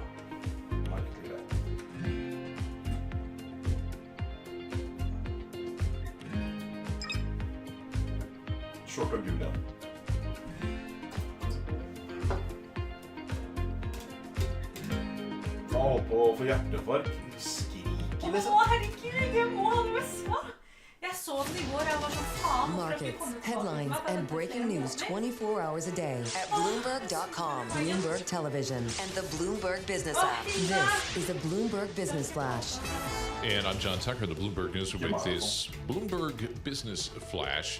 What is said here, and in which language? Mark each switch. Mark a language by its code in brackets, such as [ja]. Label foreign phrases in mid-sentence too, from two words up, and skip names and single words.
[no] Merkelig greit. Short og gull igjen. Jeg holdt på å få hjertefark. Skriker liksom. Å, herregud, jeg må ha den veska. Jeg så den i går, jeg var sånn faen. [en] Markets, headlines, and breaking news 24 hours a day at Bloomberg.com, Bloomberg Television, and the Bloomberg Business app. This is a Bloomberg Business Flash. And I'm John Tucker, the Bloomberg News with this Bloomberg Business Flash.